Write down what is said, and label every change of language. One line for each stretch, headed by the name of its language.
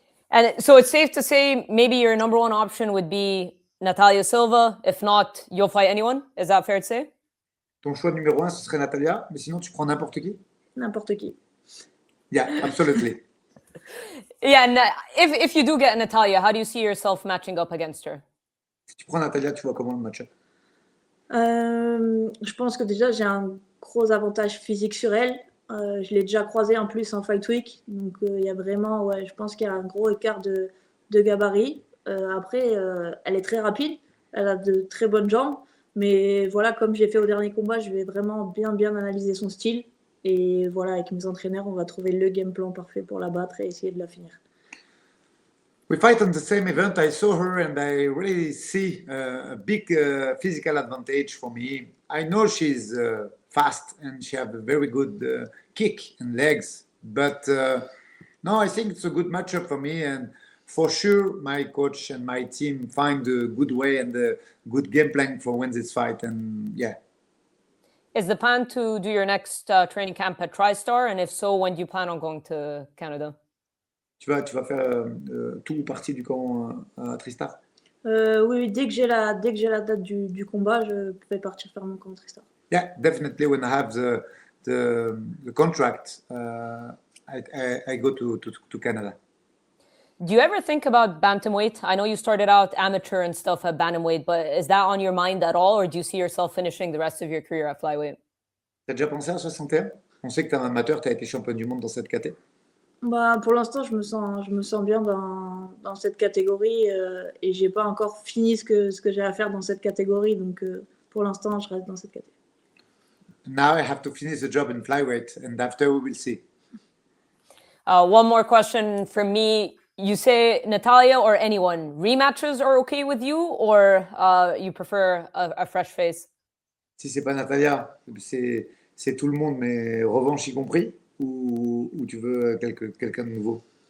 English: And so it's safe to say maybe your number one option would be Natalia Silva. If not, you'll fight anyone. Is that fair to say?
French: Ton choix numéro 1, ce serait Natalia, mais sinon tu prends n'importe qui? N'importe qui.
English: Yeah, absolutely. And if you do get Natalia, how do you see yourself matching up against her?
French: Si tu prends Natalia, tu vois comment le match-up? Je pense que déjà j'ai un gros avantage physique sur elle. Je l'ai déjà croisée en plus en Fight Week, donc il y a vraiment, je pense qu'il y a un gros écart de gabarit. Après, elle est très rapide, elle a de très bonnes jambes, mais voilà, comme j'ai fait au dernier combat, je vais vraiment bien analyser son style. Et voilà, avec mes entraîneurs, on va trouver le game plan parfait pour la battre et essayer de la finir.
English: We fight on the same event. I saw her and I really see a big physical advantage for me. I know she's fast and she has a very good kick and legs. But no, I think it's a good matchup for me. And for sure, my coach and my team find a good way and a good game plan for win this fight. And Is the plan to do your next training camp at TriStar? And if so, when do you plan on going to Canada?
French: Tu vas faire tout ou partie du camp à TriStar? Oui, dès que j'ai la date du combat, je vais partir faire mon camp TriStar.
English: Yeah, definitely. When I have the contract, I go to Canada. Do you ever think about bantamweight? I know you started out amateur and stuff at bantamweight, but is that on your mind at all, or do you see yourself finishing the rest of your career at flyweight?
French: T'as déjà pensé à 61? On sait que t'es un amateur, t'as été champion du monde dans cette catégorie. Bah, pour l'instant, je me sens bien dans cette catégorie et j'ai pas encore fini ce que j'ai à faire dans cette catégorie. Donc, pour l'instant, je reste dans cette catégorie.
English: Now I have to finish the job in flyweight, and after we will see. One more question from me. You say Natalia or anyone, rematches are okay with you, or you prefer a fresh face?
French: Si c'est pas Natalia, c'est tout le monde, mais revanche y compris, ou tu veux quelqu'un de nouveau?